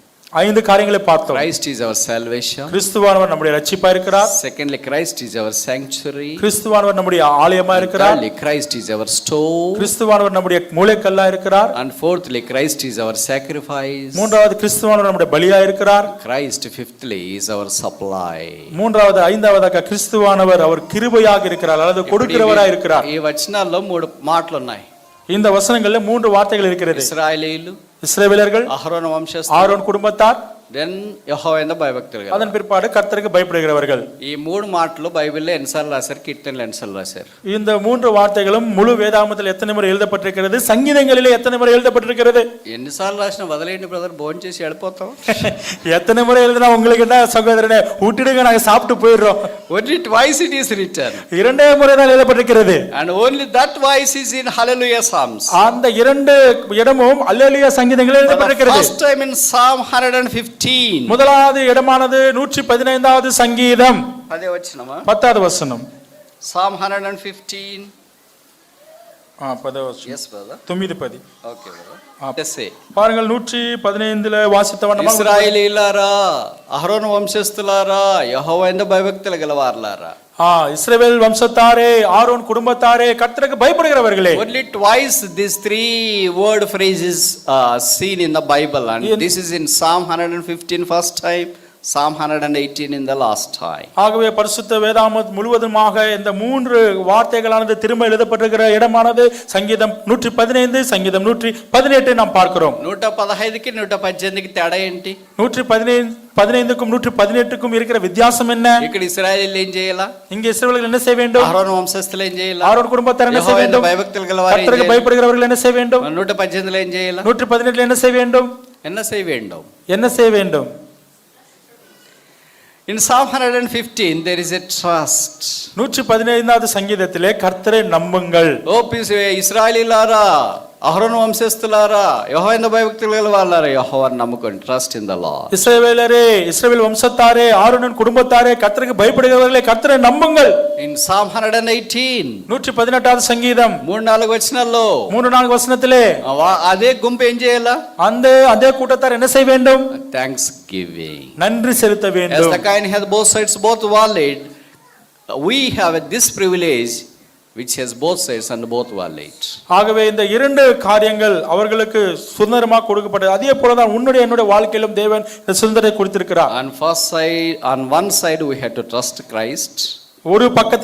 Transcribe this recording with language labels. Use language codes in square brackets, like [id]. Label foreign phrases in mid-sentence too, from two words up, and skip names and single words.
[ta] 5 காரியங்களை பார்த்தோம். [en] Christ is our salvation. [ta] கிறிஸ்துவானவர் நம்முடைய ரட்சிப்பா இருக்கிறார். [en] Secondly, Christ is our sanctuary. [ta] கிறிஸ்துவானவர் நம்முடைய ஆலயமா இருக்கிறார். [en] Thirdly, Christ is our store. [ta] கிறிஸ்துவானவர் நம்முடைய மூலைக்கல்லா இருக்கிறார். [en] And fourthly, Christ is our sacrifice. [ta] மூன்றாவது கிறிஸ்துவானவர் நம்முடைய பலியா இருக்கிறார். [en] Christ fifthly is our supply. [ta] மூன்றாவது ஐந்தாவதாக கிறிஸ்துவானவர் அவர் கிருபையாக இருக்கிறார் அல்லது கொடுக்கிறவரா இருக்கிறார். [te] ఈ వచనాల్లో 3 మాటలు ఉన్నాయి. [ta] இந்த வசனங்கள்ல 3 வார்த்தைகள் இருக்கிறது. [te] ఇశ్రాయేలీయులు, [ta] இஸ்ரவேலர்கள், [te] అహరోను వంశస్థులు, [ta] ஆரோன் குடும்பத்தார், [te] దెన్ యెహోవా భయభక్తులు. [ta] அதன் பிற்பாடு கர்த்தருக்கு பயப்படுகிறவர்கள். [te] ఈ 3 మాటలు బైబిల్లో ఎన్నిసార్లు రాశారు, కీర్తనలు ఎన్నిసార్లు రాశారు? [ta] இந்த 3 வார்த்தைகளும் முழு வேதாகமத்தில் எத்தனை முறை எழுதப்பட்டிருக்கிறது, சங்கீதங்களிலே எத்தனை முறை எழுதப்பட்டிருக்கிறது? [te] ఎన్నిసార్లు రాసినా వదిలేయండి బ్రదర్, భోజనం చేసి వెళ్ళిపోతాం. [ta] எத்தனை முறை எழுதினா உங்களுக்கு என்ன சகோதரனே, விட்டுடுங்க நாங்க சாப்பிட்டு போயிடுறோம். [en] Only twice it is written. [ta] இரண்டே முறை தான் எழுதப்பட்டிருக்கிறது. [en] And only that twice is in Hallelujah Psalms. [ta] அந்த 2 இடமும் அல்லேலூயா சங்கீதங்களில் எழுதப்பட்டிருக்கிறது. [en] First time in Psalm 115. [ta] முதலாவது இடமானது 115வது சங்கீதம் [te] 10వ వచనమా? [ta] 10வது வசனம். [en] Psalm 115. [ta] 10வது வசனம். [en] Yes brother. 9:10. Okay brother. Yes say. [ta] பாருங்கள் 115ல வாசித்த வண்ணமாக [te] ఇశ్రాయేలీయులారా, అహరోను వంశస్థులారా, యెహోవా యందు భయభక్తులు గలవారులారా. [ta] இஸ்ரவேல் வம்சத்தாரே, ஆரோன் குடும்பத்தாரே, கர்த்தருக்கு பயப்படுகிறவர்களே. [en] Only twice these 3 word phrases seen in the Bible, and this is in Psalm 115 first time, Psalm 118 in the last time. [ta] ஆகவே பரிசுத்த வேதாகமம் முழுவதுமாக இந்த 3 வார்த்தைகளானது திரும்ப எழுதப்பட்டிருக்கிற இடமானது சங்கீதம் 115, சங்கீதம் 118 நாம் பார்க்கிறோம். [te] 115కి 118కి తేడా ఏంటి? [ta] 115க்கும் 118க்கும் இருக்கிற வித்தியாசம் என்ன? [te] ఇక్కడ ఇశ్రాయేలీయులు ఏం చేయాలా? [ta] இங்க இஸ்ரவேலர்கள் என்ன செய்ய வேண்டும்? [te] అహరోను వంశస్థులు ఏం చేయాలా? [ta] ஆரோன் குடும்பத்தார் என்ன செய்ய வேண்டும்? [te] భయభక్తులు గలవారు [ta] கர்த்தருக்கு பயப்படுகிறவர்கள் என்ன செய்ய வேண்டும்? [te] 118లో ఏం చేయాలా? [ta] 118ல என்ன செய்ய வேண்டும்? என்ன செய்ய வேண்டும்? என்ன செய்ய வேண்டும்? [en] In Psalm 115 there is a trust. [ta] 115வது சங்கீதத்திலே கர்த்தரை நம்புங்கள். [te] ఓ ఇశ్రాయేలీయులారా, అహరోను వంశస్థులారా, యెహోవా యందు భయభక్తులు గలవారులారా, యెహోవాను నమ్ముకోండి. [en] Trust in the Lord. [ta] இஸ்ரவேலரே, இஸ்ரவேல் வம்சத்தாரே, ஆரோனின் குடும்பத்தாரே, கர்த்தருக்கு பயப்படுகிறவர்களே, கர்த்தரை நம்புங்கள். [en] In Psalm 118 [ta] 118வது சங்கீதம் [te] 3-4 వచనాల్లో [ta] 3-4 వచனத்திலே [te] అదే గుంపు ఏం చేయాలా? [ta] அதே கூட்டத்தார் என்ன செய்ய வேண்டும்? [en] Thanks giving. [ta] நன்றி செலுத்த வேண்டும். [en] As the coin has both sides, both valid, we have this privilege which has both sides and both valid. [ta] ஆகவே இந்த 2 காரியங்கள் அவர்களுக்கு சுதந்திரமாக கொடுக்கப்பட்டது. அதே போல தான் உன்னுடைய என்னுடைய வாழ்க்கையிலும் தேவன் இந்த சுதந்திரத்தை கொடுத்திருக்கிறார். [en] On one side we have to trust Christ. [ta] ஒரு பக்கத்துல